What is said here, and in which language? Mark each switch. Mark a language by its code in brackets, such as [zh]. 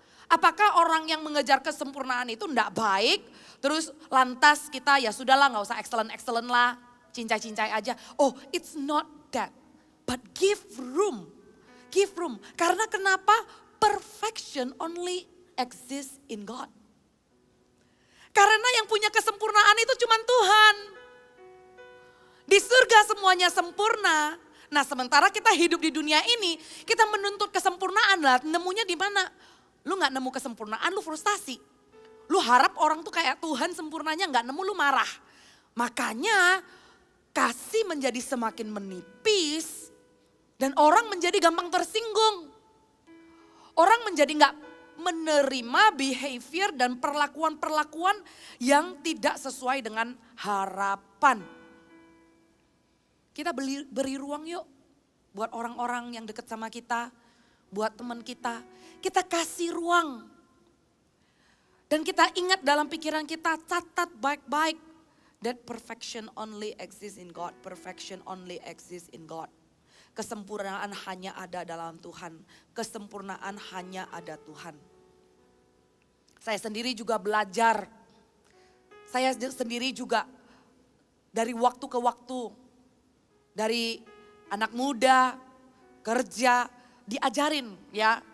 [id] Apakah orang yang mengejar kesempurnaan itu ndak baik, terus lantas kita ya sudahlah nggak usah excellent lah, cincai-cincai aja. [en] Oh, it's not that, but give room. [id] Karena kenapa? [en] Perfection only exists in God. [id] Karena yang punya kesempurnaan itu cuma Tuhan. Di surga semuanya sempurna. Nah sementara kita hidup di dunia ini, kita menuntut kesempurnaan lah, nemunya di mana? Lu gak nemu kesempurnaan, lu frustasi. Lu harap orang tuh kayak Tuhan sempurnanya gak nemu, lu marah. Makanya kasih menjadi semakin menipis dan orang menjadi gampang tersinggung. Orang menjadi gak menerima behavior dan perlakuan-perlakuan yang tidak sesuai dengan harapan. Kita beri ruang yuk buat orang-orang yang dekat sama kita, buat teman kita. Kita kasih ruang. Dan kita ingat dalam pikiran kita, catat baik-baik. [en] That perfection only exists in God. Perfection only exists in God. [id] Kesempurnaan hanya ada dalam Tuhan. Kesempurnaan hanya ada Tuhan. Saya sendiri juga belajar. Saya sendiri juga dari waktu ke waktu. Dari anak muda, kerja, diajarin ya.